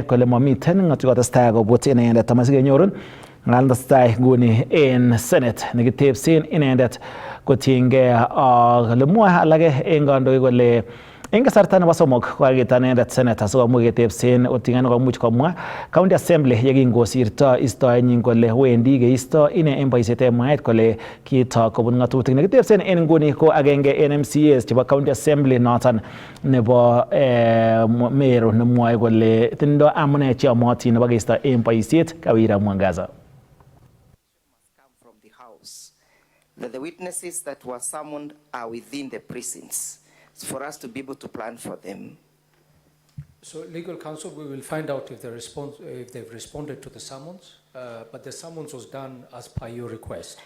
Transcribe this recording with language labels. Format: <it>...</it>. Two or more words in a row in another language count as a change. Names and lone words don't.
<kln>kole momiten ng'atutik kotestai kobut inendet amasikenyorun ng'al testai nguni en Senate nekitepsen inendet kotiengei kole mwoe alage en kandoik kole en kasarta nebo somok kokakita inendet senator sikomuch ketepsen oting'ano komuch komwa</kln> <en>county assembly</en> <kln>yekingosirto istoenyin kole wendi keisto ine en boisiet en mwaet kole kiito kobun ng'atutik. Nekitepsen en nguni ko agenge en MCAs chebo</kln> <en>county assembly</en> <kln>noton nebo Meru nemwoe kole tindo amune cheyomotin nebo keisto en boisiet Kawira Mwangaza.</kln> <en>That the witnesses that were summoned are within the precincts for us to be able to plan for them. So, legal counsel, we will find out if they've responded to the summons, but the summons was done as per your request.</en>